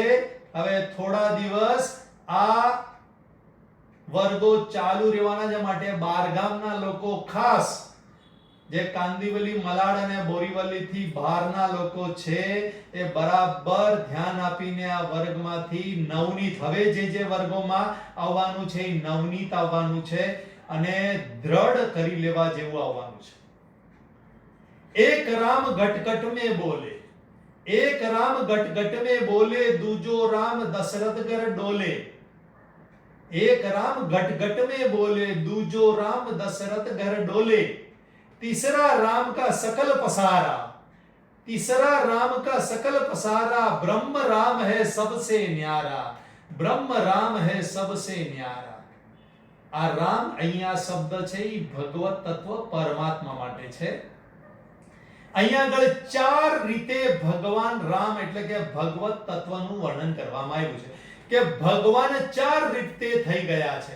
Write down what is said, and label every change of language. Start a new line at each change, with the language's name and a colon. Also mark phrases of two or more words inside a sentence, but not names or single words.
Gujarati: હવે થોડા દિવસ આ વર્ગો ચાલુ રહેવાના છે માટે બારગામના લોકો ખાસ જે કાંદીવલી, મલાડ અને બોરીવલી થી બહારના લોકો છે એ બરાબર ધ્યાન આપીને આ વર્ગમાંથી નવનીત, હવે જે વર્ગોમાં આવવાનું છે એ નવનીત આવવાનું છે અને દ્રઢ કરી લેવા જેવું આવવાનું છે.
Hindi: एक राम घट में बोले, एक राम घट में बोले, दूजो राम दशरथ घर डोले. एक राम घट में बोले, दूजो राम दशरथ घर डोले. तीसरा राम का सकल पसारा, तीसरा राम का सकल पसारा, ब्रह्म राम है सबसे न्यारा, ब्रह्म राम है सबसे न्यारा.
Gujarati: આ રામ અહીંયા શબ્દ છે એ ભગવત તત્વ પરમાત્મા માટે છે. અહીંયા આગળ ચાર રીતે ભગવાન રામ એટલે કે ભગવત તત્વનું વર્ણન કરવામાં આવ્યું છે કે ભગવાન ચાર રીતે થઈ ગયા છે.